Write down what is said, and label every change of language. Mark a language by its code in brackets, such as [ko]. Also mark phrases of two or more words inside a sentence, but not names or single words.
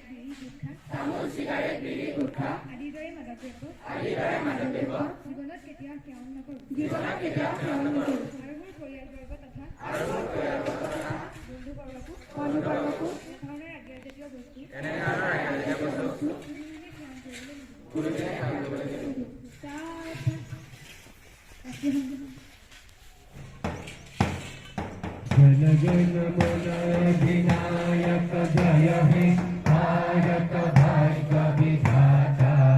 [as] বিড়ি গুটখা আদিৰ দৰে মাদক দ্ৰব্য জীৱনত কেতিয়াও সেৱন নকৰোঁ আৰু মোৰ পৰিয়ালবৰ্গ তথা বন্ধুবৰ্গকো এনেধৰণৰ ৰাগীয়জাতীয় বস্তু [bn] জন গণ মন অধিনায়ক জয় হে ভারত ভাগ্য বিধাতা